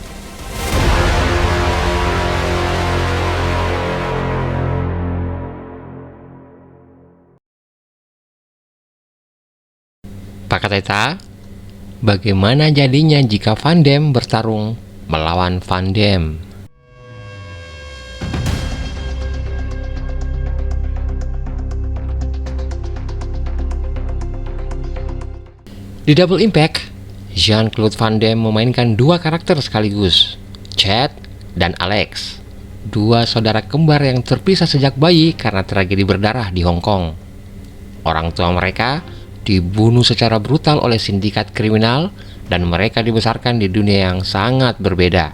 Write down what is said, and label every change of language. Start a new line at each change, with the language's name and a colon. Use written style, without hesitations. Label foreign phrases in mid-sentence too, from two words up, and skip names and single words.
Indonesian: Pak Kateta, bagaimana jadinya jika Van Damme bertarung melawan Van Damme? Di Double Impact, Jean-Claude Van Damme memainkan dua karakter sekaligus, Chad dan Alex, dua saudara kembar yang terpisah sejak bayi karena tragedi berdarah di Hong Kong. Orang tua mereka dibunuh secara brutal oleh sindikat kriminal dan mereka dibesarkan di dunia yang sangat berbeda.